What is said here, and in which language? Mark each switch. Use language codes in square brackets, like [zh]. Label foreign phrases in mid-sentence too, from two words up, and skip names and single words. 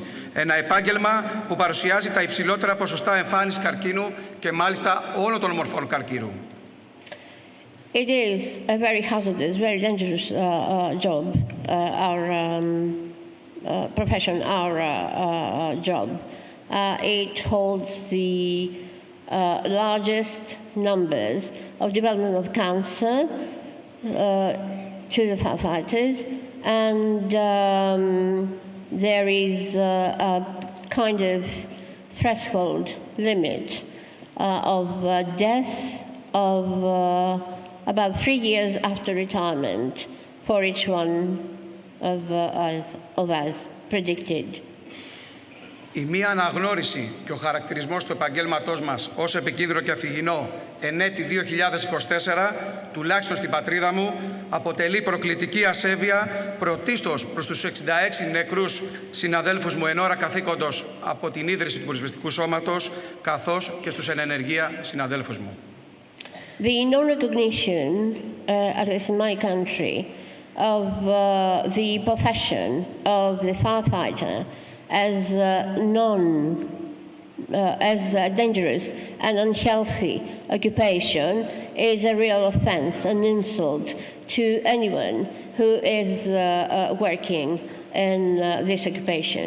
[el] Ένα επάγγελμα που παρουσιάζει τα υψηλότερα ποσοστά εμφάνισης καρκίνου και μάλιστα όλων των μορφών καρκίνου. [en] It is a very hazardous, very dangerous job, our profession, our job. It holds the largest numbers of development of cancer to the firefighters, and there is a kind of threshold limit of death of about 3 years after retirement for each one of us predicted. [el] Η μία αναγνώριση και ο χαρακτηρισμός του επαγγέλματός μας ως επικίνδυνο και αφηγηνό εν έτη 2024, τουλάχιστον στην πατρίδα μου, αποτελεί προκλητική ασέβεια πρωτίστως προς τους 66 νεκρούς συναδέλφους μου εν ώρα καθήκοντος από την ίδρυση του Πυροσβεστικού Σώματος, καθώς και στους εν ενεργεία συναδέλφους μου. [en] The non-recognition, at least in my country, of the profession of the firefighter as as a dangerous and unhealthy occupation is a real offense, an insult to anyone who is working in this occupation.